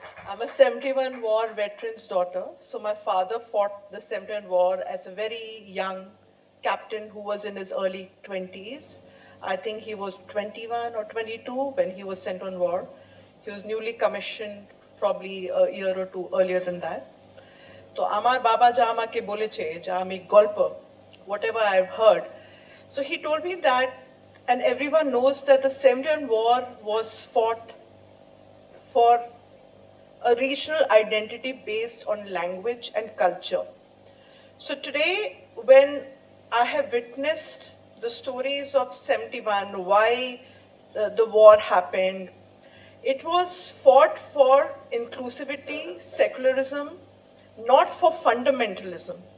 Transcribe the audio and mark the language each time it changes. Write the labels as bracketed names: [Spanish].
[English] I'm a 71 war veteran's daughter. So my father fought the 71 war as a very young captain who was in his early 20s. I think he was 21 or 22 when he was sent on war. He was newly commissioned probably a year or two earlier than that. [Bangla] So আমার বাবা যা আমাকে বলেছে, যা আমি গল্প, [English] whatever I've heard. So he told me that, and everyone knows that the 71 war was fought for a regional identity based on language and culture. So today, when I have witnessed the stories of 71, why the war happened, it was fought for inclusivity, secularism, not for fundamentalism.